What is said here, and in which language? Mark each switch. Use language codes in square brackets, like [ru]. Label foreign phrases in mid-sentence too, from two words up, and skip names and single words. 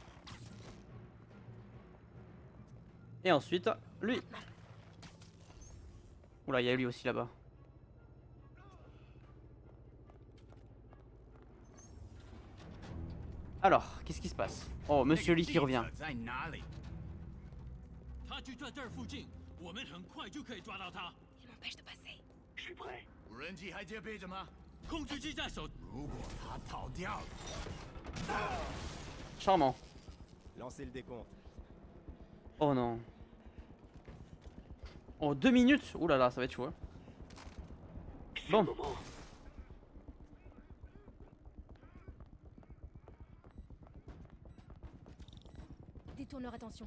[fr] Et ensuite, lui. Oula, il y a lui aussi là-bas. Alors, qu'est-ce qui se passe? Oh, Monsieur Lee qui revient. [zh] 他就在这儿附近，我们很快就可以抓到他。 [fr] Il m'empêche de passer. Je suis prêt. [zh] 无人机还戒备着吗？控制机在手。如果他逃掉了， [fr] Charmant. Lancez le décompte. Oh non. Oh, 2 minutes. Ouh là là, ça va être chaud. Hein. Bon. Détourne leur attention.